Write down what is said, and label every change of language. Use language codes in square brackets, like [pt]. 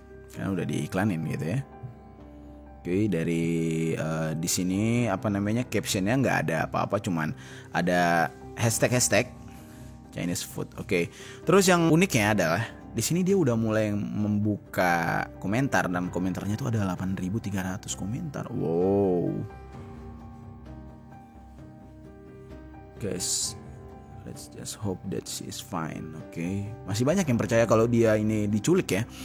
[id] Karena udah diiklanin gitu ya. Oke, dari di sini captionnya nggak ada apa-apa, cuman ada hashtag Chinese food. Oke. Terus yang uniknya adalah di sini dia udah mulai membuka komentar dan komentarnya itu ada 8.300 komentar. Wow. [en] Guys, let's just hope that she is fine. [id] Oke. Masih banyak yang percaya kalau dia ini diculik ya.